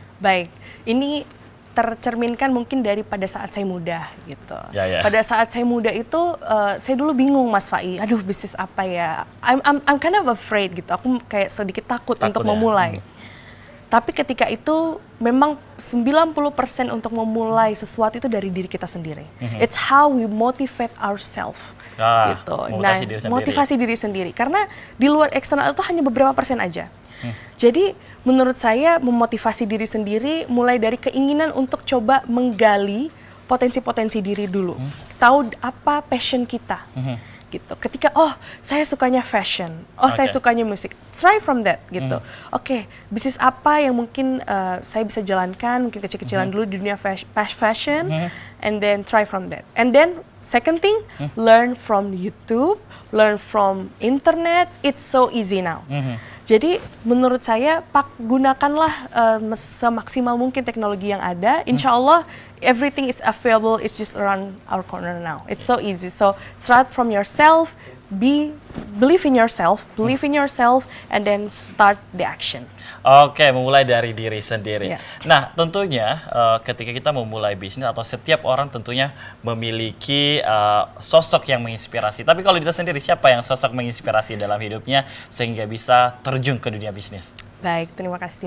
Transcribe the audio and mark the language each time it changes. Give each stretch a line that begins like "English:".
Indonesian: Baik, ini tercerminkan mungkin dari pada saat saya muda gitu. Ya. Pada saat saya muda itu saya dulu bingung, Mas Fai, aduh bisnis apa ya?
English: I'm kind of afraid gitu.
Indonesian: Aku kayak sedikit takut untuk memulai. Tapi ketika itu memang 90% untuk memulai sesuatu itu dari diri kita sendiri.
English: It's how we motivate ourselves.
Indonesian: Gitu. Motivasi diri sendiri. Karena di luar eksternal itu hanya beberapa persen aja. Jadi menurut saya memotivasi diri sendiri mulai dari keinginan untuk coba menggali potensi-potensi diri dulu. Tahu apa passion kita. Gitu. Ketika saya sukanya fashion, saya sukanya musik,
English: try from that
Indonesian: gitu. Oke, bisnis apa yang mungkin saya bisa jalankan, mungkin kecil-kecilan dulu di dunia fashion,
English: and then try from that. And then second thing, learn from YouTube, learn from internet. It's so easy now.
Indonesian: Jadi menurut saya gunakanlah semaksimal mungkin teknologi yang ada.
English: Insya Allah everything is available. It's just around our corner now. It's so easy. So start from yourself. Believe in yourself, and then start the action.
Indonesian: Oke, memulai dari diri sendiri.
English: Yeah.
Indonesian: Nah, tentunya ketika kita memulai bisnis atau setiap orang tentunya memiliki sosok yang menginspirasi. Tapi kalau Dita sendiri, siapa yang sosok menginspirasi dalam hidupnya sehingga bisa terjun ke dunia bisnis? Baik, terima kasih.